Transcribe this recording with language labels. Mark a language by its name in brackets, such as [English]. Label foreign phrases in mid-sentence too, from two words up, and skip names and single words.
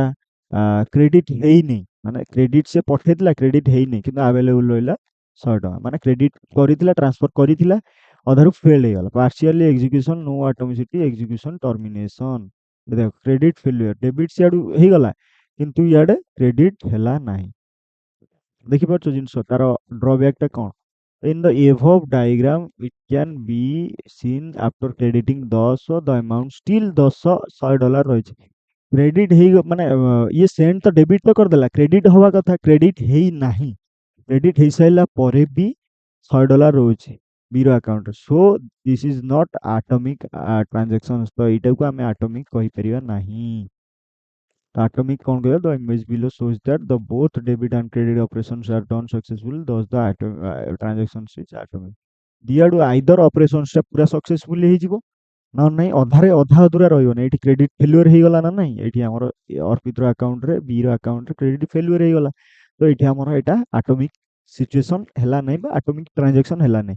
[Odia] କ୍ରେଡିଟ୍ ହେଇନି, ମାନେ କ୍ରେଡିଟ୍ ସେ ପଠେଇଥିଲା, କ୍ରେଡିଟ୍ ହେଇନି, କିନ୍ତୁ ଆଭେଲେବୁଲ ରହିଲା 100 ଟଙ୍କା। ମାନେ କ୍ରେଡିଟ୍ କରିଥିଲା, ଟ୍ରାନ୍ସଫର କରିଥିଲା, ଅଧାରୁ ଫେଲ୍ ହେଇଗଲା। [English] partially execution, no atomicity execution termination. [Odia] ଦେଖ [English] credit failure, [Odia] ଡେବିଟ୍ ସିଆଡୁ ହେଇଗଲା କିନ୍ତୁ ଇଆଡେ କ୍ରେଡିଟ୍ ହେଲା ନାହିଁ। ଦେଖିପାରୁଛ ଜିନିଷ ତାର ଡ୍ରବ୍ୟାକଟା କ'ଣ? [English] In the above diagram it can be seen after crediting 10 the amount still 10 $100 ରହିଛି। [Odia] କ୍ରେଡିଟ୍ ହେଇ ମାନେ ଇଏ ସେଣ୍ଡ ତ ଡେବିଟ୍ ତ କରିଦେଲା, କ୍ରେଡିଟ୍ ହବା କଥା, କ୍ରେଡିଟ୍ ହେଇ ନାହିଁ। କ୍ରେଡିଟ୍ ହେଇସାରିଲା ପରେ ବି $100 ରହୁଛି ବିର ଆକାଉଣ୍ଟରେ। [English] so this is not atomic transaction. [Odia] ତ ଏଇଟାକୁ ଆମେ ଆଟମିକ୍ କହିପାରିବା ନାହିଁ। ତ ଆଟମିକ୍ କ'ଣ କହିବା? [English] the image below shows that the both debit and credit operations are done successfully, thus the transactions is atomic। [Odia] ଦିଆଡୁ ଆଇଦର ଅପରେସନ୍ସଟା ପୁରା ସକ୍ସେସଫୁଲି ହେଇଯିବ, ନହେଲେ ନାହିଁ ଅଧାରେ ଅଧା ଅଧୁରା ରହିବନି। ଏଇଠି [English] credit failure [Odia] ହେଇଗଲା ନା ନାହିଁ, ଏଇଠି ଆମର ଅର୍ପିତର ଆକାଉଣ୍ଟରେ ବିର ଆକାଉଣ୍ଟରେ [English] credit failure [Odia] ହେଇଗଲା। ତ ଏଇଠି ଆମର ଏଇଟା [English] atomic situation [Odia] ହେଲା ନାହିଁ ବା [English] atomic transaction [Odia] ହେଲା ନାହିଁ।